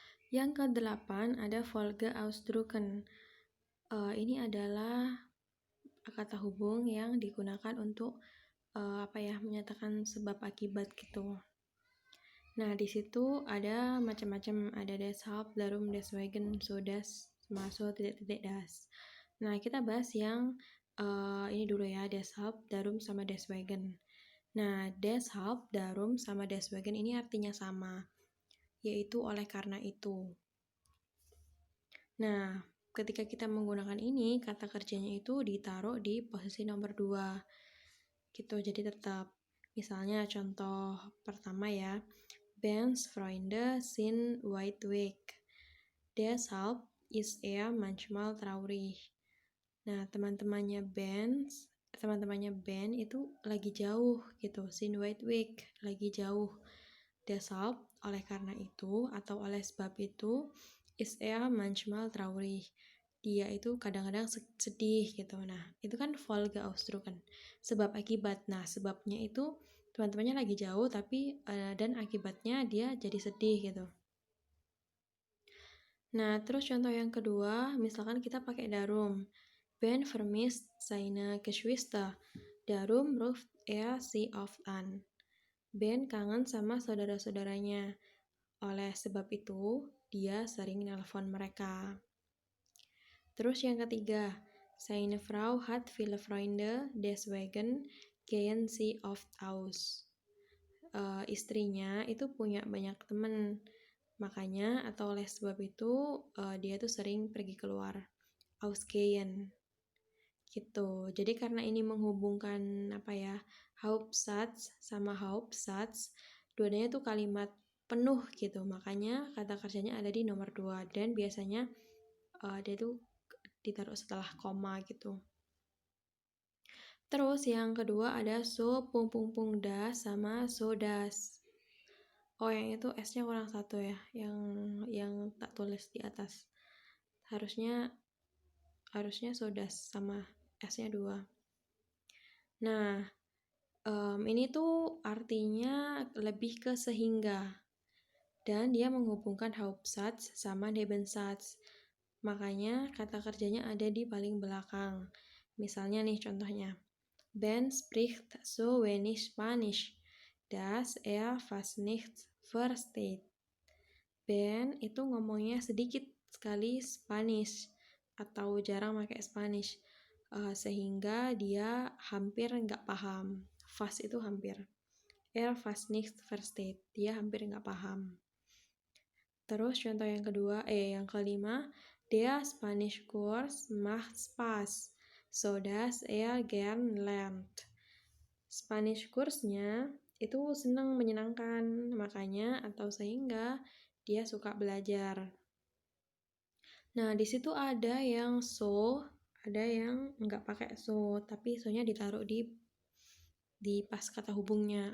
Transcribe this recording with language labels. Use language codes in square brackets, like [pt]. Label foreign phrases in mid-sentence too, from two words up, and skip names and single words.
[id] Yang ke-8 ada [de] Folge Ausdrucken. [id] Ini adalah kata hubung yang digunakan untuk menyatakan sebab akibat gitu. Nah, di situ ada macam-macam, ada [de] deshalb, darum, deswegen, so das, [id] sama so titik-titik das. Nah, kita bahas yang ini dulu ya, [de] deshalb, darum, sama deswegen. Nah, deshalb, darum, [id] sama deswegen ini artinya sama, yaitu oleh karena itu. Nah, ketika kita menggunakan ini, kata kerjanya itu ditaruh di posisi nomor 2. Gitu, jadi tetap. Misalnya contoh pertama ya, [de] Ben's Freunde sind weit weg. Deshalb ist er manchmal traurig. [id] Nah, teman-temannya Ben itu lagi jauh gitu, [de] sind weit weg, [id] lagi jauh. Deshalb, oleh karena itu atau oleh sebab itu, [de] ist er manchmal traurig. [id] Dia itu kadang-kadang sedih gitu. Nah, itu kan Folgeausdrucken, sebab akibat. Nah, sebabnya itu teman-temannya lagi jauh tapi dan akibatnya dia jadi sedih gitu. Nah, terus contoh yang kedua, misalkan kita pakai darum. [de] Ben vermisst seine Geschwister. Darum ruft er sie oft an. [id] Ben kangen sama saudara-saudaranya. Oleh sebab itu, dia sering nelpon mereka. Terus yang ketiga, [de] seine Frau hat viele Freunde, deswegen gehen sie oft aus. [id] Istrinya itu punya banyak teman, makanya atau oleh sebab itu dia tuh sering pergi keluar. Ausgehen. Gitu. Jadi karena ini menghubungkan Hauptsatz sama Hauptsatz, dua-duanya tuh kalimat penuh gitu. Makanya kata kerjanya ada di nomor 2 dan biasanya dia tuh ditaruh setelah koma gitu. Terus yang kedua ada [de] so das [id] sama [de] so das. [id] Oh, yang itu S-nya kurang satu ya, yang tak tulis di atas. Harusnya [de] so das [id] sama S-nya 2. Nah, ini tuh artinya lebih ke sehingga. Dan dia menghubungkan Hauptsatz sama Nebensatz. Makanya kata kerjanya ada di paling belakang. Misalnya nih contohnya. [de] Ben spricht so wenig Spanisch, dass er fast nichts versteht. [id] Ben itu ngomongnya sedikit sekali Spanish atau jarang pakai Spanish, sehingga dia hampir nggak paham. Fast itu hampir. [de] Er fast nichts versteht. [id] Dia hampir nggak paham. Terus contoh yang kelima, [de] der Spanischkurs macht Spaß, so dass er gern lernt. [id] Spanish kursnya itu senang, menyenangkan, makanya atau sehingga dia suka belajar. Nah, di situ ada yang so, ada yang nggak pakai so, tapi so-nya ditaruh di pas kata hubungnya.